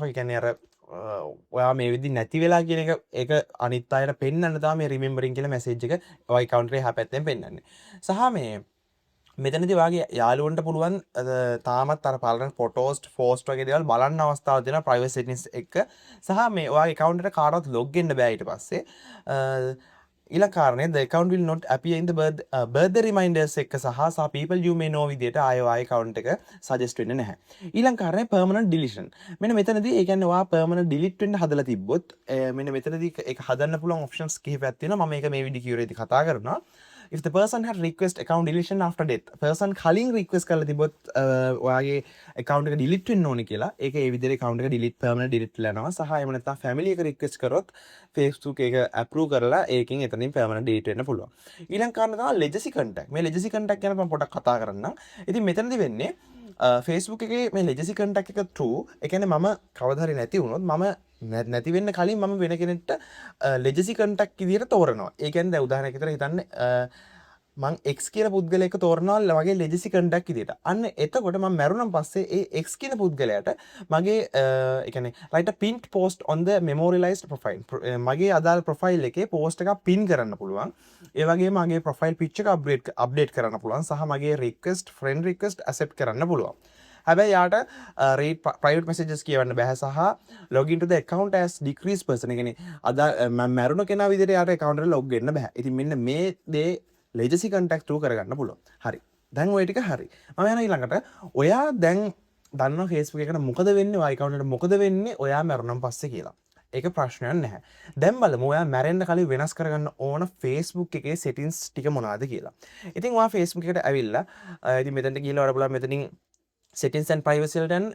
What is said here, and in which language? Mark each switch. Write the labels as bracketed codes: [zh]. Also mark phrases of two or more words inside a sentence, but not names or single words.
[si] ඒ කියන්නේ අර ඔයා මේ විදිහ නැති වෙලා කියන එක ඒක අනිත් අයට පෙන්වන්න තමයි මේ remembering කියලා message එක ඔයාගේ account එකේ එහා පැත්තෙන් පෙන්වන්නේ. සහ මේ මෙතනදී ඔයාගේ යාළුවන්ට පුළුවන් තාමත් අර පලන [en] photos post [si] වගේ දේවල් බලන්න අවස්ථාවක් දෙනවා [en] privacy settings [si] එක. සහ මේ ඔයාගේ account එකට කාටවත් log වෙන්න බෑ ඊට පස්සේ. ඊළඟ කාරණේ [en] the account will not appear in the birthday reminders [si] එක සහ [en] people you may know [si] විදියට ආයෙ ඔයාගේ account එක suggest වෙන්නේ නැහැ. ඊළඟ කාරණේ [en] permanent deletion. [si] මෙන්න මෙතනදී ඒ කියන්නේ ඔයා [en] permanent delete [si] වෙන්න හදලා තිබ්බොත් මෙන්න මෙතනදී ඒක හදන්න පුළුවන් options කිහිපයක් තියෙනවා. මම මේක මේ වීඩියෝ කියවරේදී කතා කරනවා. [en] If the person had request account deletion after death, [si] person කලින් request කරලා තිබොත් ඔයාගේ account එක delete වෙන්න ඕනේ කියලා ඒක ඒ විදිහට account එක delete [en] permanent delete [si] වෙලා යනවා. සහ එහෙම නැත්නම් family එක request කරොත් Facebook එක approve කරලා ඒකෙන් එතනින් [en] permanent delete [si] වෙන්න පුළුවන්. ඊළඟ කාරණා තමයි [en] legacy contact. [si] මේ [en] legacy contact [si] ගැන මම පොඩ්ඩක් කතා කරන්නම්. ඉතින් මෙතනදී වෙන්නේ Facebook එකේ මේ [en] legacy contact [si] එක true. ඒ කියන්නේ මම කවදා හරි නැති වුණොත් මම නැති වෙන්න කලින් මම වෙන කෙනෙක්ට [en] legacy contact [si] විදියට තෝරනවා. ඒ කියන්නේ දැන් උදාහරණයක් විතර හිතන්න මං X කියන පුද්ගලයෙක් තෝරනවා වගේ [en] legacy contact [si] විදියට. අන්න එතකොට මම මැරුණන් පස්සේ ඒ X කියන පුද්ගලයාට මගේ ඒ කියන්නේ [en] write a pinned post on the memorialized profile. [si] මගේ අදාළ profile එකේ post එකක් pin කරන්න පුළුවන්. ඒ වගේම මගේ [en] profile picture [si] එක update කරන්න පුළුවන්. සහ මගේ [en] request friend request accept [si] කරන්න පුළුවන්. හැබැයි යාට [en] read private messages [si] කියවන්න බෑ සහ [en] login to the account as decreased person. [si] ඒ කියන්නේ අද මම මැරුණ කෙනා විදිහට යාට account එකට log වෙන්න බෑ. ඉතින් මෙන්න මේ දේ [en] legacy contact true [si] කරගන්න පුළුවන්. හරි. දැන් ඔය ටික හරි. මම යනවා ඊළඟට. ඔයා දැන් දන්නවා Facebook එකට මොකද වෙන්නේ? ඔයා account එකට මොකද වෙන්නේ? ඔයා මැරුණන් පස්සේ කියලා. ඒක ප්‍රශ්නයක් නැහැ. දැන් බලමු ඔයා මැරෙන්න කලින් වෙනස් කරගන්න ඕන Facebook එකේ settings ටික මොනවද කියලා. ඉතින් ඔයා Facebook එකට ඇවිල්ලා ඉතින් මෙතනට ගිහලා ඔයාලා බලන්න මෙතනින් [en] settings and privacy [si] වලට යන්න.